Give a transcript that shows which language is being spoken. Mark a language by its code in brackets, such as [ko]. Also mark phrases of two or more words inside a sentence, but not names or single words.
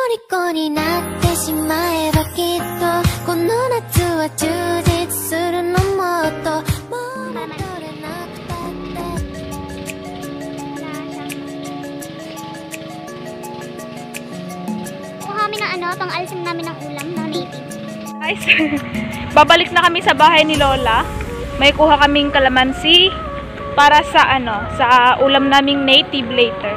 [ja] 虜になってしまえばきっとこの夏は充実するのもっともう戻れなくたって [tl] Kuha kami ng ano, pang-alisin namin ng ulam na native. Guys, babalik na kami sa bahay ni Lola. May kuha kaming kalamansi para sa sa ulam naming native later.